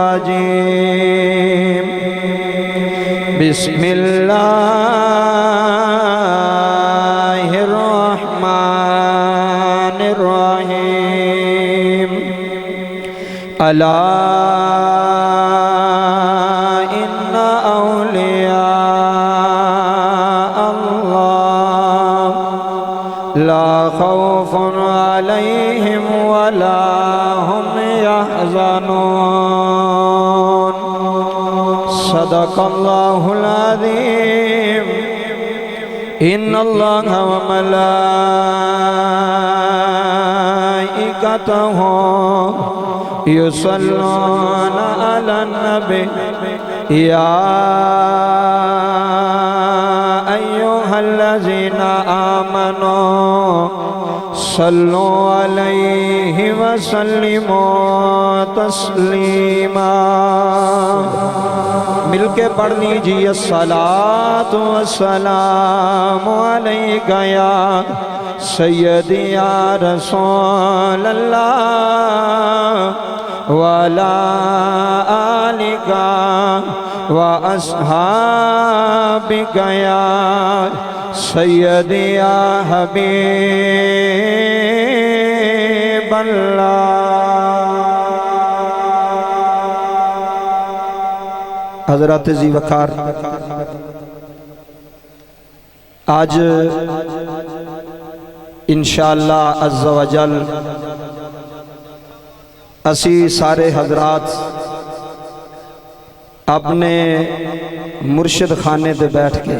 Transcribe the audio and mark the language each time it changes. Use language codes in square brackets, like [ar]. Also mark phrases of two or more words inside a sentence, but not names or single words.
[ar] رجيم بسم الله الرحمن الرحيم ألا لا خوف عليهم ولا هم يحزنون صدق الله العظيم إن الله و ملائكته يصلون على النبي يا أيها الذين آمنوا صلوا عليه وسلموا تسليما. [ur] مل کے پڑھ لیجیے [ar] الصلاة والسلام عليك يا سيدي يا رسول الله ولا آلك وأصحابك يا سيدي يا حبيب الله. [pa] حضرت جی وقار، اج [ar] إن شاء الله عز وجل [pa] اسی سارے حضرات اپنے مرشد خانے دے بیٹھ کے